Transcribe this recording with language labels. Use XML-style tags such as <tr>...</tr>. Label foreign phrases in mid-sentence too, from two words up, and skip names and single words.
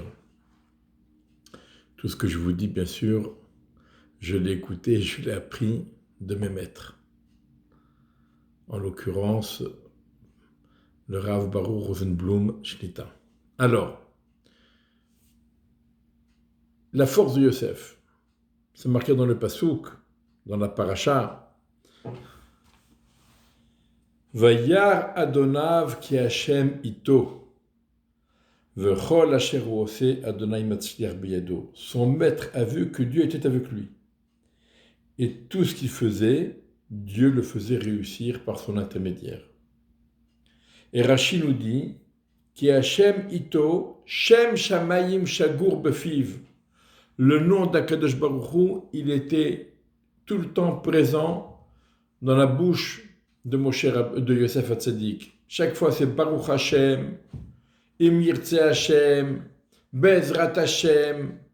<fr>Tout ce que je vous dis, bien sûr, je l'ai écouté, je l'ai appris de mes maîtres. En l'occurrence, le Rav Baruch Rosenblum Shlita. Alors, la force de Yosef, c'est marqué dans le Passouk, dans la paracha.</fr> <he>וירא אדניו כי השם אתו, וכל אשר הוא עשה אדוני מצליח בידו.</he> <fr>Son maître a vu que Dieu était avec lui. Et tout ce qu'il faisait, Dieu le faisait réussir par son intermédiaire. Et Rashi nous dit</fr> <he>כי השם אתו, שם שמים שגור בפיו.</he> <fr>Le nom d'</fr> <he>הקדוש ברוך הוא,</he> <fr>il était tout le temps présent dans la bouche de Yosef Hatzadik. Chaque fois, c'est</fr> <he>ברוך השם, אם ירצה השם, בעזרת השם.</he>